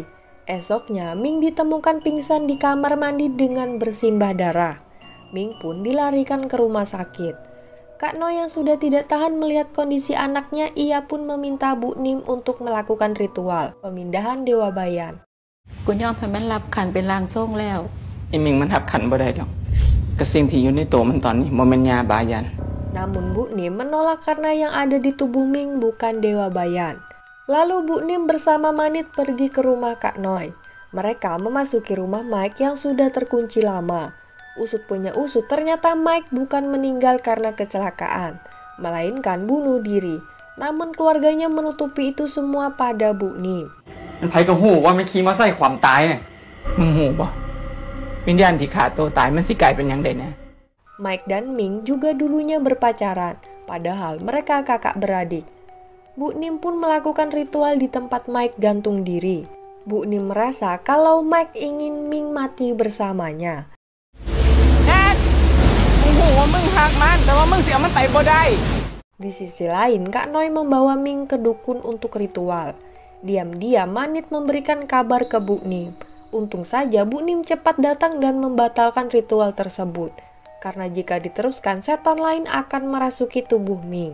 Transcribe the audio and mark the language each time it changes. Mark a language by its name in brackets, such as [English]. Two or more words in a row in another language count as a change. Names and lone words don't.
[Indonesian] Esoknya, Ming ditemukan pingsan di kamar mandi dengan bersimbah darah. Ming pun dilarikan ke rumah sakit. Kak Noi yang sudah tidak tahan melihat kondisi anaknya, ia pun meminta Bu Nim untuk melakukan ritual pemindahan Dewa Bayan. [Thai] กูยอมให้มันรับขันเป็นร่างทรงแล้ว [Northeastern Thai] ไอ้มิงมันทับขันบ่ได้ดอกกระสิ่งที่อยู่ในตัวมันตอนนี้บ่แม่นยาบายัน [Indonesian] Namun Bu Nim menolak karena yang ada di tubuh Ming bukan Dewa Bayan. Lalu Bu Nim bersama Manit pergi ke rumah Kak Noi. Mereka memasuki rumah Mike yang sudah terkunci lama. Usut punya usut, ternyata Mike bukan meninggal karena kecelakaan, melainkan bunuh diri. Namun keluarganya menutupi itu semua pada Bu Nim. [Northeastern Thai] มันไผก็ฮู้ว่ามันขี่มาใส่ความตายเนี่ย มึงหูบ่วิญญาณที่ขาดตัวตายมันสิกลายเป็นหยังไดแน่ [Indonesian] Mike dan Ming juga dulunya berpacaran, padahal mereka kakak beradik. Bu Nim pun melakukan ritual di tempat Mike gantung diri. Bu Nim merasa kalau Mike ingin Ming mati bersamanya. [Northeastern Thai] มึงหูว่ามึงหักมันแต่ว่ามึงสิเอามันไปบ่ได้ [Indonesian] Di sisi lain, Kak Noi membawa Ming ke dukun untuk ritual. Diam-diam Manit memberikan kabar ke Bu Nim. Untung saja Bu Nim cepat datang dan membatalkan ritual tersebut. Karena jika diteruskan, setan lain akan merasuki tubuh Ming.